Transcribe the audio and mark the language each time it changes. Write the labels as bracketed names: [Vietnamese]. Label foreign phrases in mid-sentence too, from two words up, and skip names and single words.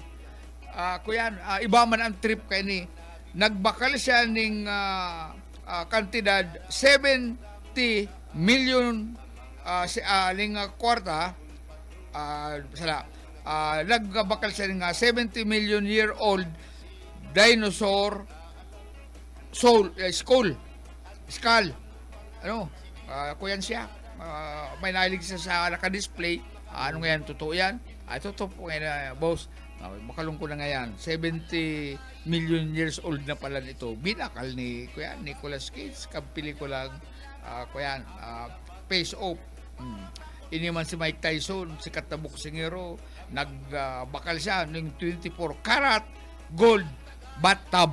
[Bikol] Kuyan, iba man ang trip kay ni. Nagbakal siya ng kantidad 70 million ning kwarta. Nagbakal siya ng [English] 70 million year old dinosaur skull. [Bikol] Ano? Kuyan siya. May nahilig siya sa naka-display. Ano nga yan? Totoo yan? Totoo po ngayon, boss. Makalong ko na ngayon. [English] 70 million years old [Bikol] na pala nito. Binakal ni kuyan, Nicolas Cage. Kampili ko lang kuyan, Face Off. Ini man si Mike Tyson, sikat na boksingero. Nagbakal siya ng [English] 24 karat gold bathtub.